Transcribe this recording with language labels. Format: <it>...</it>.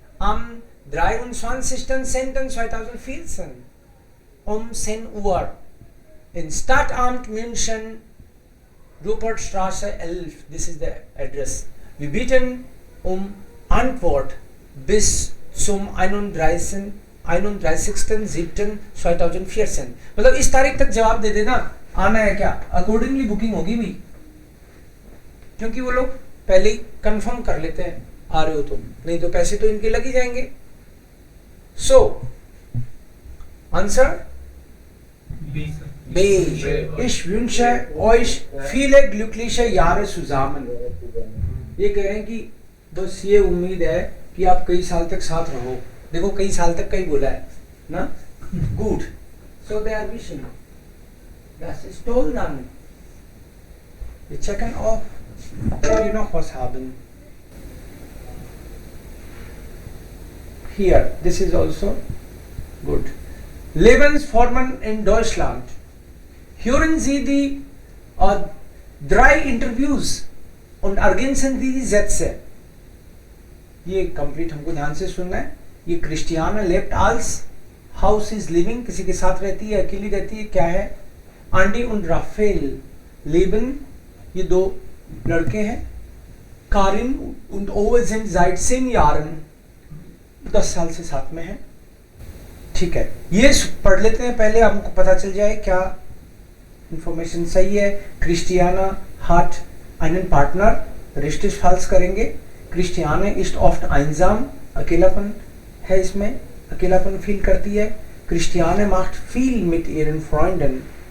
<de>Am 23.10.2014 um 10 Uhr in Stadtamt München, Rupertstraße 11.</de> <en>This is the address.</en> <de>Wir bitten Antwort bis zum 31.07.2014.</de> <hi>मतलब इस तारीख तक जवाब दे देना. आना है क्या? अकॉर्डिंगली बुकिंग होगी भी, क्योंकि वो लोग पहले ही कंफर्म कर लेते हैं आ रहे हो तुम, नहीं तो पैसे तो इनके लग ही जाएंगे. So answer B sir.</hi> <en>B.</en> <de>Ich wünsche euch viele glückliche Jahre zusammen.</de> <hi>ये कह रहे हैं कि बस ये उम्मीद है कि आप कई साल तक साथ रहो. देखो कई साल तक कई बोला है ना.</hi> <en>Good. So they are wishing.</en> <de>Das ist toll dann. Wir checken auf, ob wir noch was haben.</de> <en>Here, this is also good.</en> <de>Lebensformen in Deutschland. Hören Sie die 3 Interviews und ergänzen Sie die Sätze.</de> <hi>ये complete हमको ध्यान से सुनना है. ये Christiana left आल्स house is living, किसी के साथ रहती है, अकेली रहती है, क्या है? आंडी und राफेल लेबन, ये 2 लड़के हैं. Kieron</hi> <de>und Owe sind seit 10 Jahren,</de> <hi>10 साल से साथ में है. ठीक है, ये पढ़ लेते हैं पहले, हमको पता चल जाए क्या इंफॉर्मेशन सही है.</hi> <de>क्रिस्टियाना hat einen Partner, richtig falsch करेंगे.</de> <hi>क्रिस्टियाना</hi> <de>ist oft einsam,</de> <hi>अकेलापन है इसमें, अकेलापन फील करती है.</hi> <de>क्रिस्टियाना macht viel mit ihren Freunden.</de>